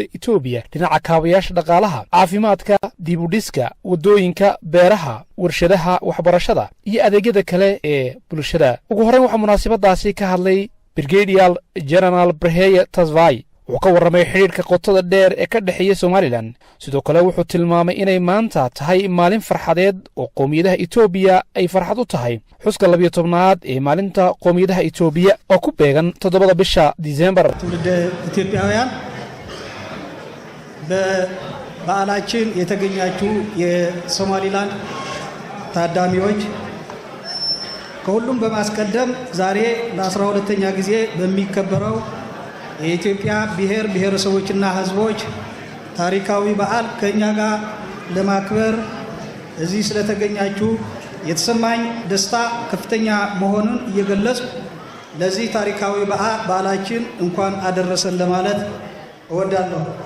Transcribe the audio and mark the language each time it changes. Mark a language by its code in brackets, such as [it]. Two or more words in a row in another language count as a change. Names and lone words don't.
[so] Ethiopia dhinaca kaabayaasha dhaqaalaha caafimaadka dib u dhiska wadooyinka beeraha warshadaha waxbarashada iyo adeegyada kale ee bulshada ugu horreyn waxaa munaasabadaasi ka hadlay Brigadier General Breheye Tasvai wuxuu ka warramay xiriirka qotada dheer ee ka dhaxeeya Somaliland sidoo kale wuxuu tilmaamay inay maanta tahay maalin farxadeed oo qomiyadaha Ethiopia ay farxad u tahay xuska 12aad ee maalinta qomiyadaha Ethiopia oo ku beegan 7 bisha December [am] Ethiopian በዓላችን የተገኛችሁ የሶማሊላንድ ታዳሚዎች ከሁሉም በማስቀደም ዛሬ ለ12ኛ ጊዜ በሚከበረው የኢትዮጵያ ብሔር ብሔረሰቦችና ሕዝቦች ታሪካዊ በዓል ከኛ ጋር ለማክበር እዚህ ስለተገኛችሁ የተሰማኝ ደስታ ከፍተኛ መሆኑን እየገለጽኩ ለዚህ ታሪካዊ በዓላችን እንኳን አደረሰን ለማለት እወዳለሁ።